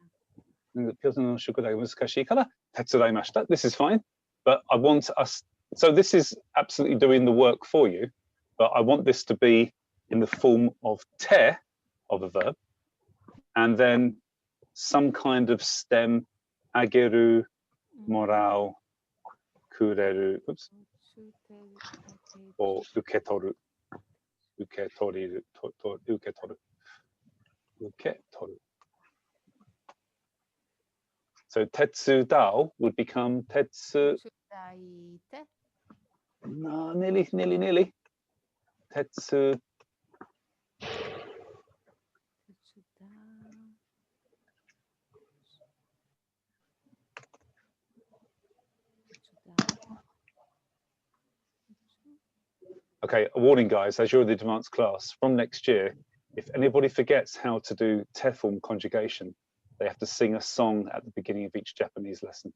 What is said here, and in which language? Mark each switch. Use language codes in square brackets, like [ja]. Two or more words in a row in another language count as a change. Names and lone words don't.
[ja] Tetsudaimashita. [en] This is fine, but I want us. So this is absolutely doing the work for you, but I want this to be in the form of te, of a verb, and then some kind of stem, [ja] あげる、もらう、くれる, oops, or うけとる、うけとりる、うけとる、うけとる. [en] So [ja] てつだお [en] would become tetsu. [ja] Tetsudaite. [en] No, nearly. Tetsu. Okay, a warning, guys, as you're the advanced class, from next year, if anybody forgets how to do te form conjugation, they have to sing a song at the beginning of each Japanese lesson.